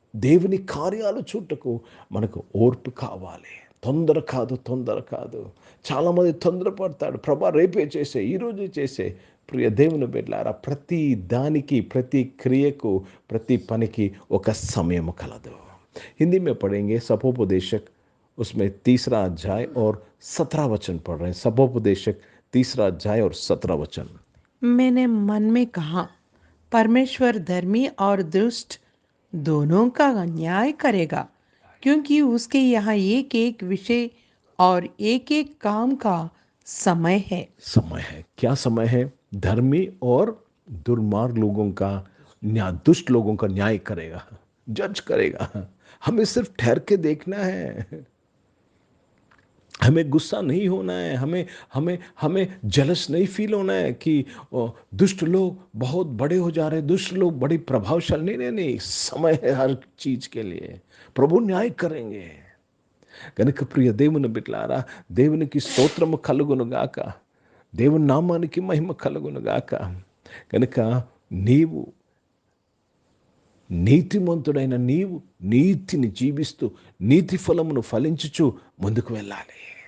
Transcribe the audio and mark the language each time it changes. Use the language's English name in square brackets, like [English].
[Telugu] దేవుని కార్యాలు చూడటకు మనకు ఓర్పు కావాలి. తొందర కాదు. చాలామంది తొందరపడతాడు. ప్రభా రేపే చేసే, ఈరోజే చేసే. ప్రియ దేవుని బిడ్డలారా, ప్రతి దానికి, ప్రతి క్రియకు, ప్రతి పనికి ఒక సమయం కలదు. [Hindi] हिंदी में पढ़ेंगे सपोपदेशक, उसमें 3 अध्याय और 17 वचन पढ़ रहे हैं. सपोपदेशक 3 अध्याय और 17 वचन. मैंने मन में कहा, परमेश्वर धर्मी और दुष्ट दोनों का न्याय करेगा, क्योंकि उसके यहाँ एक एक विषय और एक एक काम का समय है. क्या समय है? धर्मी और दुर्मार्ग लोगों का न्याय, दुष्ट लोगों का न्याय करेगा, जज करेगा. हमें सिर्फ ठहर के देखना है. हमें गुस्सा नहीं होना है, हमें हमें हमें जलस नहीं फील होना है कि दुष्ट लोग बहुत बड़े हो जा रहे हैं, दुष्ट लोग बड़ी प्रभावशाली। नहीं नहीं नहीं, समय है हर चीज के लिए, ప్రభు న్యాయ కరెంగే. [Telugu] కనుక ప్రియ దేవుని బిడ్డలారా, దేవునికి స్తోత్రము కలుగును గాక, దేవుని నామానికి మహిమ కలుగును గాక. కనుక నీవు నీతిమంతుడైన నీవు నీతిని జీవిస్తూ నీతి ఫలమును ఫలించుచు ముందుకు వెళ్ళాలి.